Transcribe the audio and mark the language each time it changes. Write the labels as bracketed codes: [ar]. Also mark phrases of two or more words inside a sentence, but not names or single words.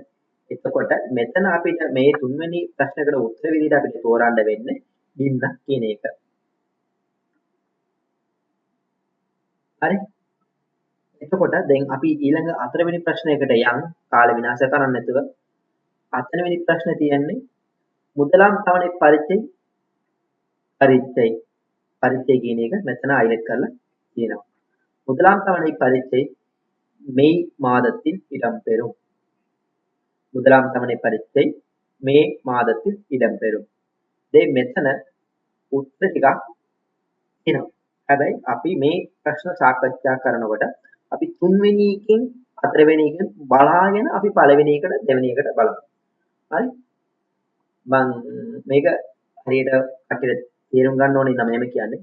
[si] එතකොට මෙතන අපිට මේ තුන්වෙනි ප්‍රශ්නකට උත්තර විදිහට අපිට තෝරන්න වෙන්නේ ගින්න කියන එක. හරි? එතකොට දැන් අපි ඊළඟ හතරවෙනි ප්‍රශ්නයකට යන් කාල විනාශ කරන්නේ නැතුව හතරවෙනි ප්‍රශ්නේ තියෙන්නේ [ta] முதலாம் தவணை பரீட்சை [si] කියන එක මෙතන highlight කරලා තියෙනවා. [ta] முதலாம் தவணை பரீட்சை மே மாதத்தில் இடம்பெறும். முதலாம் தவணை பரீட்சை மே மாதத்தில் இடம்பெறும். [si] දැන් මෙතන උත්තර ටිකක් එනවා. හැබැයි අපි මේ ප්‍රශ්න සාකච්ඡා කරනකොට අපි තුන්වෙනි එකෙන් හතරවෙනි එකෙන් බලාගෙන අපි පළවෙනි එකට දෙවෙනි එකට බලමු. හරි? මම මේක හරියට කටියට තේරුම් ගන්න ඕනේ නම් එහෙම කියන්නේ.